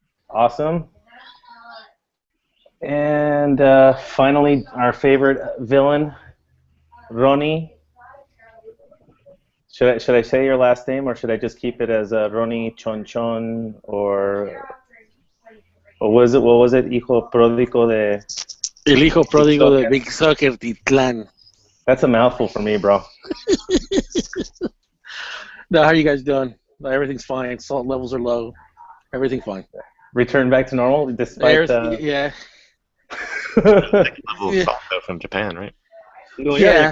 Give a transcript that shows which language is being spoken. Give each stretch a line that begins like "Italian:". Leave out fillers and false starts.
English: Awesome. And finally, our favorite villain, Ronnie. Should I say your last name, or should I just keep it as Ronnie Chonchon, or what was it?
Spanish: Hijo pródigo de... El hijo pródigo de Big Soccer Titlán.
English: That's a mouthful for me, bro. No, how are you guys doing? Everything's fine. Salt levels are low. Everything's fine. Return back to normal despite yeah. Level from Japan, right? Well, yeah.